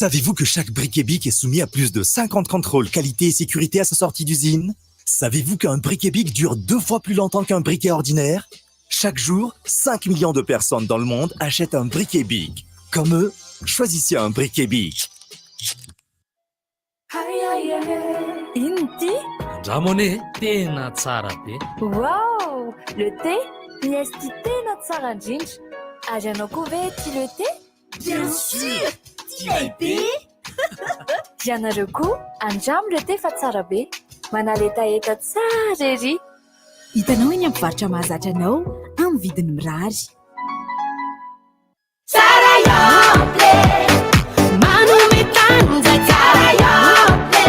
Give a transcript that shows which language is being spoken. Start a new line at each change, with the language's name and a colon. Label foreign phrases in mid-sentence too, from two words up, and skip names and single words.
French: Savez-vous que chaque briquet BIC est soumis à plus de 50 contrôles qualité et sécurité à sa sortie d'usine? Savez-vous qu'un briquet BIC dure 2 fois plus longtemps qu'un briquet ordinaire? Chaque jour, 5 millions de personnes dans le monde achètent un briquet BIC. Comme eux, choisissez un briquet BIC.
Malagasy: Inti? Ramone, tena tsara be.
French: Wow! Le thé?
Malagasy: Miesty tena tsara indrindra. Ary ianao koa ve tia
French: le thé? Bien sûr!
Malagasy: Tiay be! Ry anareo koa, andramo
French: le thé
Malagasy: fa tsara be. Manaletaheta tsara ery. Hitanao eny amin'ny mpivarotra mahazatra anao amin'ny vidiny mirary. Tsara yople! Manome tanja tsara yople!